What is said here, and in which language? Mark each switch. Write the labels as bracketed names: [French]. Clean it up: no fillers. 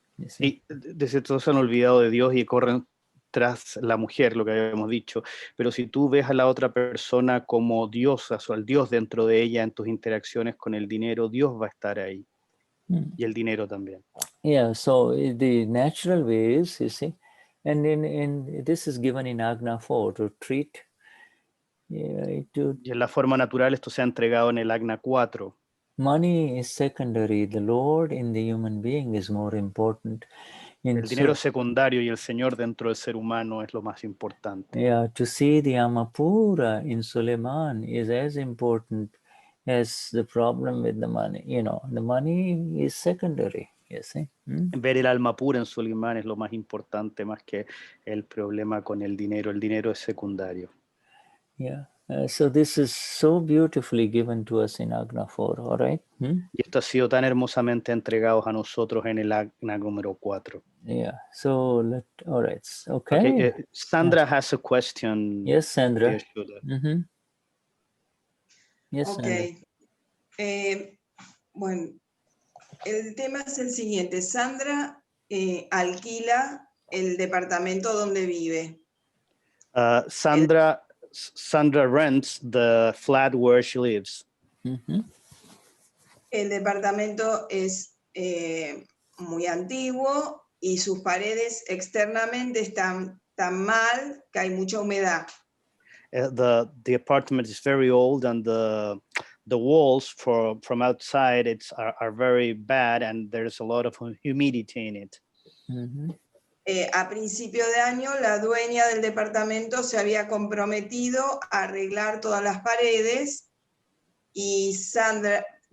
[Spanish] Sí, desde todos se han olvidado de Dios y corren tras la mujer, lo que habíamos dicho. Pero si tú ves a la otra persona como diosa, o al Dios dentro de ella en tus interacciones con el dinero, Dios va a estar ahí. Y el dinero también. [English] Yeah, so the natural way is, you see, and this is given in Agna 4 to treat. [Spanish] Y en la forma natural esto se ha entregado en el Agna 4. [English] Money is secondary. The Lord in the human being is more important. [Spanish] El dinero es secundario y el Señor dentro del ser humano es lo más importante. [English] Yeah, to see the Amapura in Suleiman is as important as the problem with the money. The money is secondary, you see. [Spanish] Ver el alma pura en Suleiman es lo más importante, más que el problema con el dinero. El dinero es secundario. [English] Yeah. So this is so beautifully given to us in Agna 4, all right? [Spanish] Y esto ha sido tan hermosamente entregado a nosotros en el Agna número 4. [English] Yeah. So all right. Okay. Sandra has a question. Yes, Sandra. Yes, okay. Sandra. [Spanish] Bueno, el tema es el siguiente. Sandra alquila el departamento donde vive. [English] Sandra rents the flat where she lives. [Spanish] El departamento es muy antiguo y sus paredes externamente están tan mal que hay mucha humedad. [English] The apartment is very old and the walls from outside are very bad and there's a lot of humidity in it. [Spanish] A principio de año, la dueña del departamento se había comprometido a arreglar todas las paredes y Sandra...